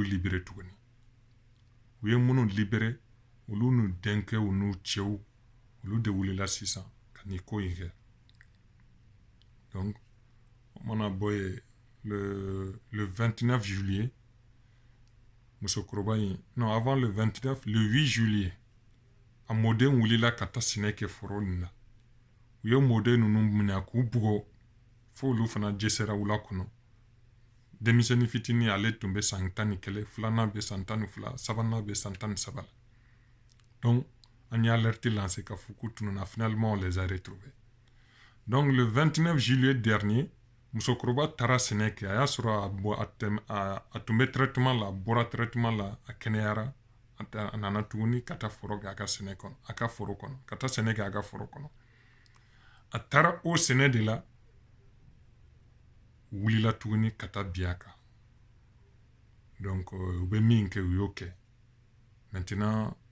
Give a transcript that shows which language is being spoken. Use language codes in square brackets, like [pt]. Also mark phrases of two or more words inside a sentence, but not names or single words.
[bm] libéré tuguni u ye minnu libéré olu n'u denkɛw n'u cɛw olu de wulila sisan ka nin ko in kɛ donc o mana bɔ yen [fr] le 29 juillet [bm] musokɔrɔba in [fr] non avant le 29 le 8 [bm] juillet a mɔden wulila ka taa sɛnɛ kɛ foro nin na u ye mɔden ninnu minɛ k'u bugɔ fo olu fana dɛsɛra u la kɔnɔ denmisɛnnin fitinin ale tun bɛ san 11 filanan bɛ san 12 sabanan bɛ san 13 la donc [fr] on y a alerté lancé [bm] k'a fɔ k'u tununa [fr] finalement on les a retrouvés donc le 29 juillet dernier [bm] musokɔrɔba taara sɛnɛ kɛ a y'a sɔrɔ a tun bɛ traitement la a bɔra traitement la a kɛnɛyara a nana tuguni ka taa foro kɛ a ka sɛnɛ kɔnɔ a ka foro kɔnɔ ka taa sɛnɛ kɛ a ka foro kɔnɔ a taara o sɛnɛ de la wulila tuguni ka taa bin a kan donc u bɛ min kɛ u y'o kɛ maintenant